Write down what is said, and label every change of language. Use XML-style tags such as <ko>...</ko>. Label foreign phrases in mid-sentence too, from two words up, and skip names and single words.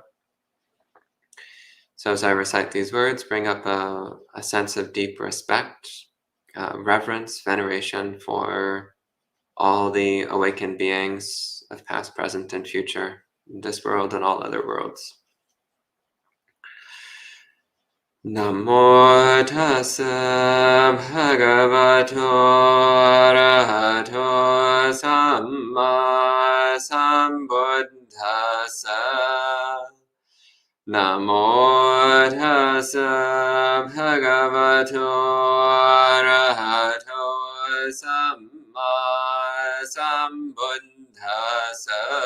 <en>So as I recite these words, bring up a sense of deep respect, reverence, veneration for all the awakened beings of past, present, and future, this world and all other worlds.</en> <pi>Namo tassa bhagavato arahato samma sambuddhassa. Namo tassa bhagavato arahato samma sambuddhassa.</pi>